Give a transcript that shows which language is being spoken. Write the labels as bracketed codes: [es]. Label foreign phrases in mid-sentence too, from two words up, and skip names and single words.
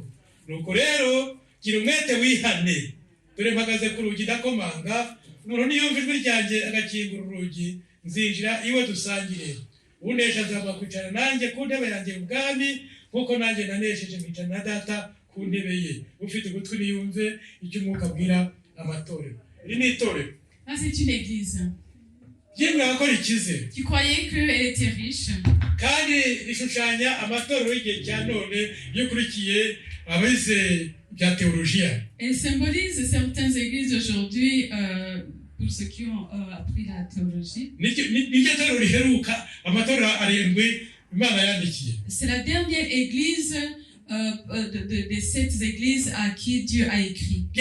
[rw] Nuko rero gira umwete wihane. Dore mpagaze ku rugi ndakomanga, umuntu niyumva ijwi ryanjye agakingura urugi nzinjira iwe dusangire. Unesha azaba kwicara nanjye ku ntebe yanjye ubwami kuko nanjye nanesheje mwicara na data ku ntebe ye. Ufite ugutwi niyumve icyo umwuka abwira amatorero. Iri ni itorero. [fr] C'est une église qui croyait qu'elle était riche. [rw] Kandi rishushanya amatorero y'igihe cya none y'ukurikiye abize bya teologia. [fr] Elle symbolise certaines églises aujourd'hui pour ceux qui ont appris la théologie. C'est la dernière église des 7 églises à qui Dieu a écrit.